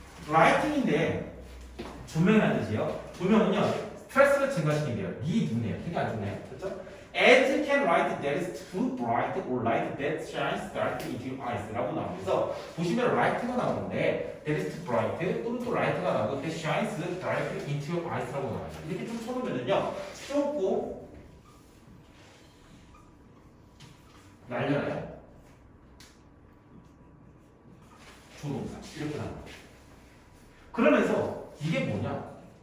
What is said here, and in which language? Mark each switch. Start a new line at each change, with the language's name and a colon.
Korean: 라이팅인데 조명이라는 뜻이에요. 조명은요 스트레스를 증가시킨대요. 네 눈에 되게 안 좋네요. 그렇죠?
English: As can light that is too bright or light that shines darkly into your eyes
Korean: 라고 나오면서 보시면
English: light
Korean: 가 나오는데
English: that is too bright
Korean: 또는 또
English: light
Korean: 가 나오고
English: that shines darkly into your eyes
Korean: 라고 나와요. 이렇게 좀 쳐놓으면요 조금 날려나요? 조동사 이렇게 나와요. 그러면서 이게 뭐냐?